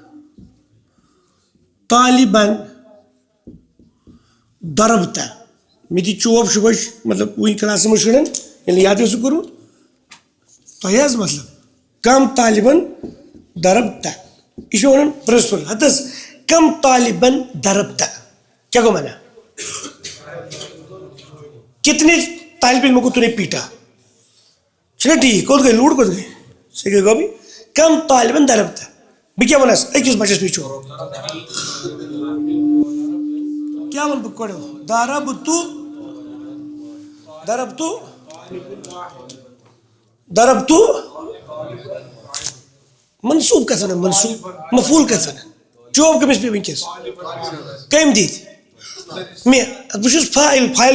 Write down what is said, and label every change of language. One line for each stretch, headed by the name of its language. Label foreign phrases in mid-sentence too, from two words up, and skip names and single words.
Kashmiri: طالبن ضربتا مےٚ دِ چوب صُبحٲے مطلب وٕنۍ کلاسس منٛز شُرٮ۪ن ییٚلہِ یاد اوسُکھ کوٚرمُت تۄہہِ حظ مطلب
Arabic: کم طالبن ضربتا
Kashmiri: یہِ چھُ ونان پرنسپل ہت حظ
Arabic: کم طالبن ضربتا
Kashmiri: کیٛاہ گوٚو مانا
Urdu: کتنے طالب علموں کو تو نے پیٹا
Kashmiri: چھُنہ ٹھیٖک کوٚت گٔے لوٗڈ کوٚت گٔے صحیح گٔے گوٚو
Arabic: کم طالبن ضربتا
Kashmiri: بہٕ کیٛاہ ونس أکِس بچس پیچھو کیٛاہ ونہٕ بہٕ گۄڈٕ ضربتو منصوٗب کتھ ونان منصوٗب مفعوٗل کتھ ونان چوب کٔمِس پیٚیہِ وٕنکیٚس کٔمۍ دِتۍ مےٚ بہٕ چھُس فاعل فاعل